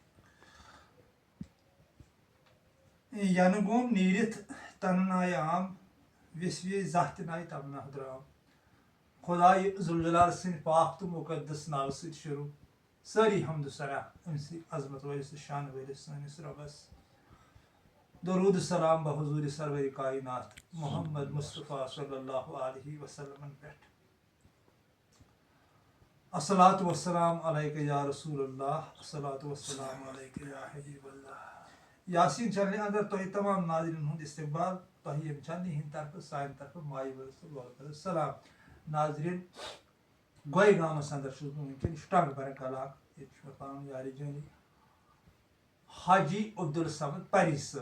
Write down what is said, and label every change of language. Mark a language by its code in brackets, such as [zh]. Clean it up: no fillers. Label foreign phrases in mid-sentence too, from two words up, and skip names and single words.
[ks] ینہٕ گوم نیٖرِتھ تنہٕ نایہِ عام ویسوے زانٛہہ تہِ نایہِ تمنا درام. خۄدایہِ ذوالجلال سٕنٛدِ پاک تہٕ مُقدس ناوٕ سۭتۍ شروٗع. سٲری حمد و ثنا أمسٕے عظمت وٲلِس تہٕ شانہٕ وٲلِس سٲنِس رۄبس. درود السلام بحضوٗرِ سرورِ کائنات محمد مصطفیٰ [ar] صلی اللہ علیہ وسلمن [ks] پٮ۪ٹھ. [ar] الصلاۃ والسلام علیکہ یا رسول اللہ، الصلاۃ والسلام علیکہ یا حبیب اللہ. [ks] یاسین چینلہِ اندر تۄہہِ تمام ناظریٖن ہُنٛد استقبال. تۄہہِ ییٚمہِ چینلہِ ہِنٛدِ طرفہٕ سانہِ طرفہٕ مایہِ وٲلِس تہٕ لولہٕ بٔرِس سلام. ناظریٖن، گوے گامس اندر چھُس بہٕ وٕنکٮ۪ن، یہِ چھُ ٹنٛگ برک علاقہٕ. ییٚتہِ چھُ مےٚ پنُن یارِ جٲنی حاجی عبدالصمد پری صٲب.